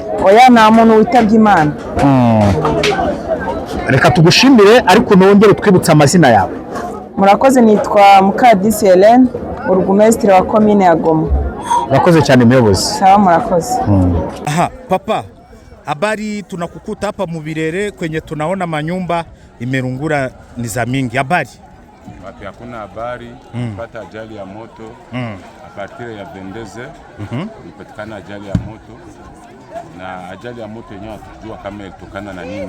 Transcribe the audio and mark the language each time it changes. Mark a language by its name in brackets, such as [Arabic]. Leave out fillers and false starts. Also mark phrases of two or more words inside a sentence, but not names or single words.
[Kinyarwanda] Oya, nta muntu witabye Imana. Reka tugushimire ariko nongere twibutsa amazina yawe. Murakoze, nitwa Mukadisi Hélène, burugumesitiri wa commune ya Goma. Murakoze cyane muyobozi. Sawa, murakoze. [Swahili] Aha, papa, habari tunakukuta hapa Mubirere kwenye tunaona manyumba imerungura ni za mingi. Habari? Wapi hakuna habari, pata ajali ya moto. [French] A partir [Swahili] ya 22 ilipatikana ajali ya moto. Na ajali ya moto yenyewe hatujua kama ilitokana na nini.